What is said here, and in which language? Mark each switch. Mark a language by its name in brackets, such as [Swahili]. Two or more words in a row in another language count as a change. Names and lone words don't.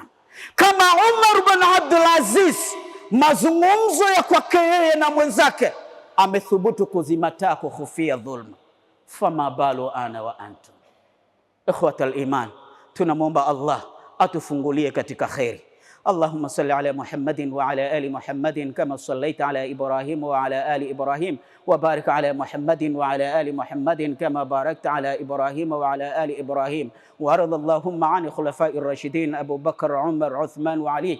[Swahili] Kama Umar bin Abdul Aziz, mazungumzo ya kwake yeye na mwenzake, amethubutu kuzimataa kuhofia dhulma, [Arabic] فما بال أنا وأنتم. إخوة الإيمان, [Swahili] tunamwomba Allah atufungulie katika khairi. [Arabic] اللهم صل على محمد وعلى آل محمد كما صليت على إبراهيم وعلى آل إبراهيم، وبارك على محمد وعلى آل محمد كما باركت على إبراهيم وعلى آل إبراهيم، وارض اللهم عن الخلفاء الراشدين أبو بكر عمر عثمان وعلي.